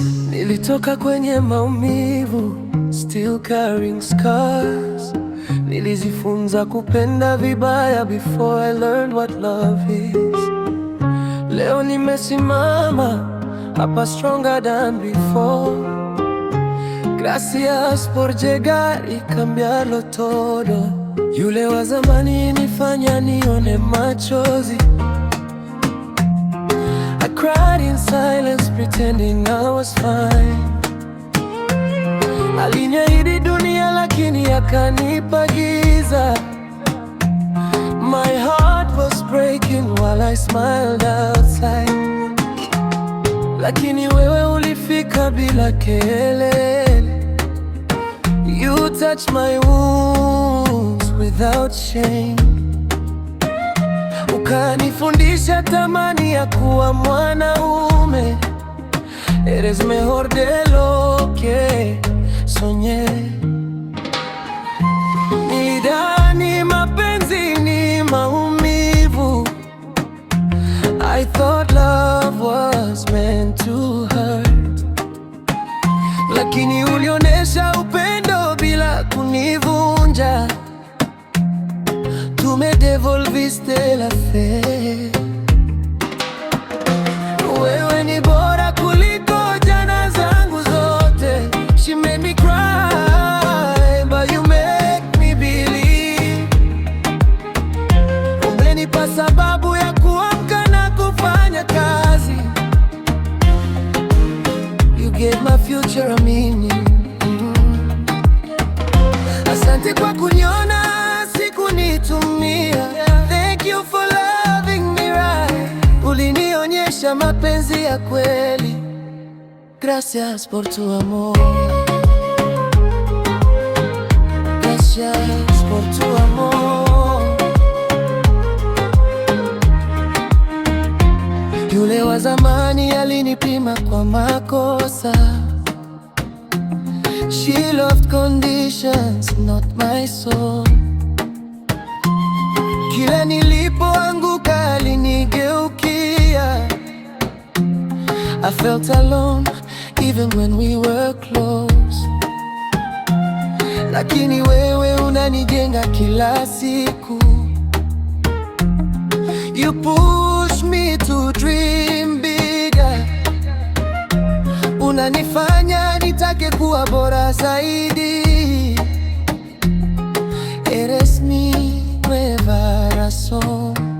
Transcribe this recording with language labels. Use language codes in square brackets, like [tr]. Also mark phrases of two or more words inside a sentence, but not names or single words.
[sw] Nilitoka kwenye maumivu, [en] still carrying scars. [sw] Nilijifunza kupenda vibaya [en] before I learned what love is. [sw] Leo nimesimama hapa [en] stronger than before. [es] Gracias por llegar y cambiarlo todo. [sw] Yule wa zamani nifanya nione machozi. [en] I cried in silence pretending I was fine. [sw] Aliniahidi dunia lakini akanipa giza. [en] My heart was breaking while I smiled outside. [sw] Lakini wewe ulifika bila kelele. [en] You touched my wounds without shame. [sw] Ukanifundisha thamani ya kuwa mwanaume. [es] Eres mejor de lo que soñé. [sw] Nilidhani mapenzi ni maumivu. [en] I thought love was meant to hurt. [sw] Lakini ulionesha upendo bila kunivunja. [es] Tu me devolviste la fe. [sw] Wewe ni bora kuliko jana zangu zote. [en] She made me cry, but you make me believe. [sw] Umenipa sababu ya kuamka na kufanya kazi. [en] You gave my future a meaning. Mm. [sw] Asante kwa kuniona, sikunitumia. [en] Thank you for loving me right. [sw] Ulinionyesha mapenzi ya kweli. [es] Gracias por tu amor. Gracias por tu amor. [sw] Yule wa zamani alinipima kwa makosa. [en] She loved conditions, not my soul. [sw] Kila nilipoanguka alinigeukia. [en] I felt alone even when we were close. [sw] Lakini wewe unanijenga kila siku. [en] You push me to dream bigger. [sw] Unanifanya nitake kuwa bora zaidi. [es] Eres mi nueva razón.